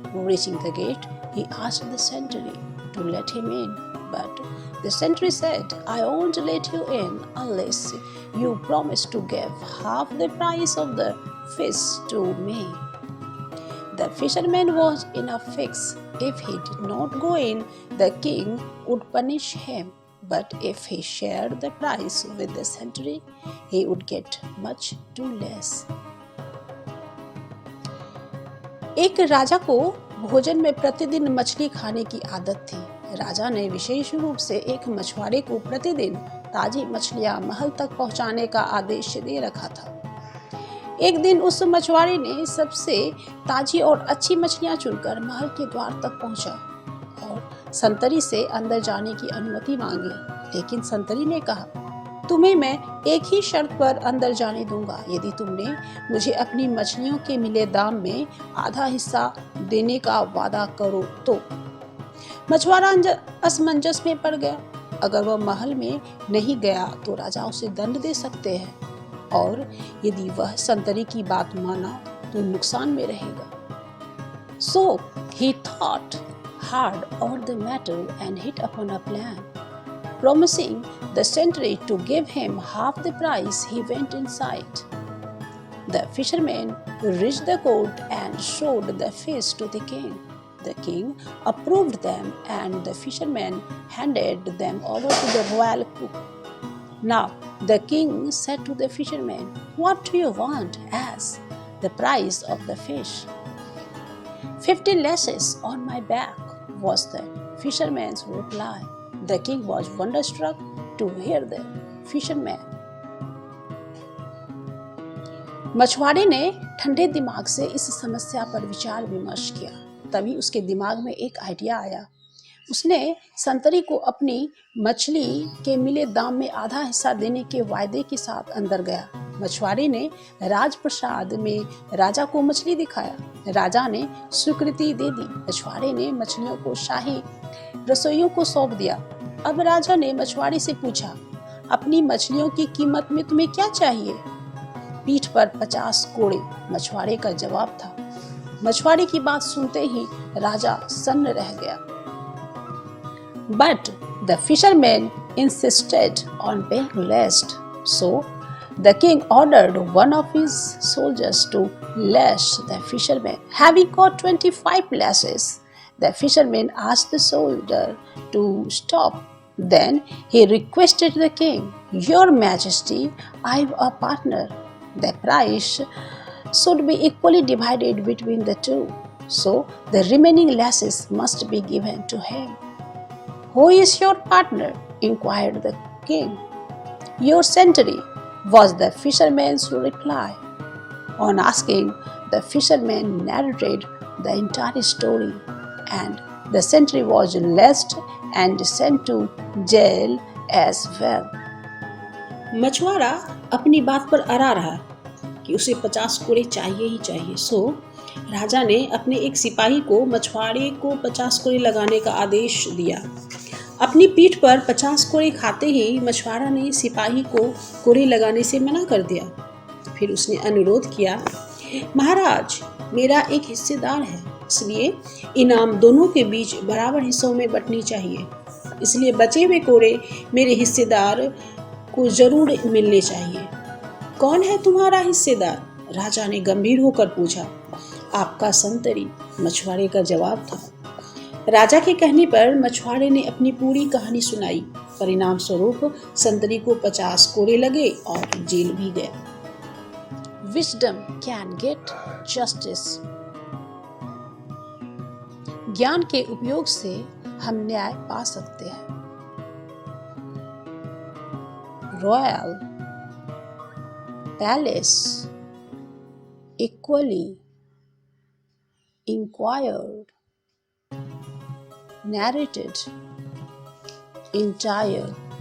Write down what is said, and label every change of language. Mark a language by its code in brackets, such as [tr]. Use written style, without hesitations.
[en] Reaching the gate, he asked the sentry to let him in, but the sentry said, "I won't let you in unless you promise to give half the price of the fish to me." The fisherman was in a fix. If he did not go in, the king would punish him. But if he shared the price with the sentry, he would get much too less. [hi] एक राजा को भोजन में प्रतिदिन मछली खाने की आदत थी। राजा ने विशेष रूप से एक मछुआरे को प्रतिदिन ताजी मछलियां महल तक पहुंचाने का आदेश दे रखा था। एक दिन उस मछुआरे ने सबसे ताजी और अच्छी मछलियां चुनकर महल के द्वार तक पहुंचा और संतरी से अंदर जाने की अनुमति मांगी। लेकिन संतरी ने कहा, तुम्हें मैं एक ही शर्त पर अंदर जाने दूंगा, यदि तुमने मुझे अपनी मछलियों के मिले दाम में आधा हिस्सा देने का वादा करो तो। मछुआरा असमंजस में पड़ गया। अगर वह महल में नहीं गया तो राजा उसे दंड दे सकते हैं, और यदि वह संतरी की बात माना तो नुकसान में रहेगा। [en] So he thought hard on the matter and hit upon a plan. Promising the sentry to give him half the price, he went inside. The fisherman reached the court and showed the fish to the king. The king approved them, and the fisherman handed them over to the royal cook. Now the king said to the fisherman, "What do you want as the price of the fish?" 50 lashes on my back, was the fisherman's reply. The king was wonderstruck to hear the fisherman. [hi] मछुआरे ने ठंडे दिमाग से इस समस्या पर विचार विमर्श किया। तभी उसके दिमाग में एक आइडिया आया। उसने संतरी को अपनी मछली के मिले दाम में आधा हिस्सा देने के वायदे के साथ अंदर गया। मछुआरे ने राजप्रसाद में राजा को मछली दिखाया। राजा ने स्वीकृति दे दी। मछुआरे ने मछलियों को शाही रसोइयों को सौंप दिया। अब राजा ने मछुआरे से पूछा, अपनी मछलियों की कीमत में तुम्हें क्या चाहिए? पीठ पर 50 कोड़े, मछुआरे का जवाब था। मछुआरे की बात सुनते ही राजा सन्न रह गया। [en] But the fisherman insisted on paying less. So the king ordered one of his soldiers to lash the fisherman. Having got 25 lashes, the fisherman asked the soldier to stop. Then he requested the king, "Your Majesty, I have a partner. The price should be equally divided between the two. So the remaining lashes must be given to him." "Who is your partner?" inquired the king. "Your sentry," was the fisherman's reply. On asking, the fisherman narrated the entire story, and the sentry was lashed and sent to jail as well. [hi] मछुआरा अपनी बात पर अड़ा रहा कि उसे 50 कोड़े चाहिए ही चाहिए। सो राजा ने अपने एक सिपाही को मछुआरे को 50 कोड़े लगाने का आदेश दिया। अपनी पीठ पर 50 कोड़े खाते ही मछुआरा ने सिपाही को कोड़े लगाने से मना कर दिया। फिर उसने अनुरोध किया, "महाराज, मेरा एक हिस्सेदार है, इसलिए इनाम दोनों के बीच बराबर हिस्सों में बंटनी चाहिए। इसलिए बचे हुए कोड़े मेरे हिस्सेदार को जरूर मिलने चाहिए।" "कौन है तुम्हारा हिस्सेदार?" राजा ने गंभीर होकर पूछा। "आपका संतरी," मछुआरे का जवाब था। राजा के कहने पर मछुआरे ने अपनी पूरी कहानी सुनाई। परिणाम स्वरूप संतरी को 50 कोड़े लगे और जेल भी गया। [en] Wisdom can get justice. [hi] ज्ञान के उपयोग से हम न्याय पा सकते हैं। [en] Royal Palace equally inquired, narrated entire